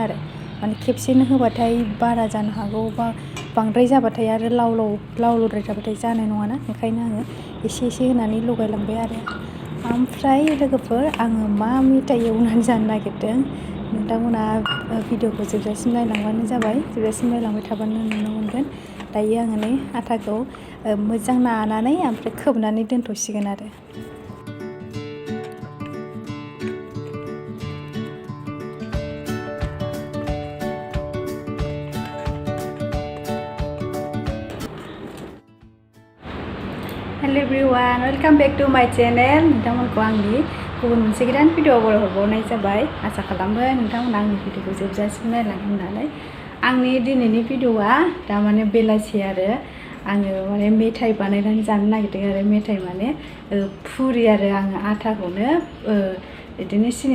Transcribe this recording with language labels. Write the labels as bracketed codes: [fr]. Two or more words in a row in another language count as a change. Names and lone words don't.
[brx] आरो माने खेबसेनो होबाथाय बारा जानो हागौ बा बांद्राय जाबाथाय आरो लावद्राय जाबाथाय जानाय नङाना ओंखायनो आङो एसे एसे होनानै लगायलांबाय आरो ओमफ्राय लोगोफोर आङो मा मेथाइ एवनानै जानो नागिरदों नोंथांमोना भिडिअखौ जोबजासिम नायलांबानो जाबाय जोबजासिम नायलांबाय थाबानो नुनो मोनगोन दायो आङो नै आटाखौ मोजां नानानै ओमफ्राय खोबनानै दोनथ'सिगोन आरो [en] hello everyone welcome back to my channel [brx] नोंथांमोनखौ आंनि गुबुन मोनसे गोदान भिडिअ हरबावनाय जाबाय आसा खालामो नोंथांमोना आंनि भिडिअखौ जोबजासिम नायलांगोन होननानै आंनि दिनैनि भिडिअआ दा माने बेलासि आरो आङो माने मेथाइ बानायनानै जानो नागिरदों आरो मेथाइ माने पुरि आरो आङो आटाखौनो बिदिनो सिनि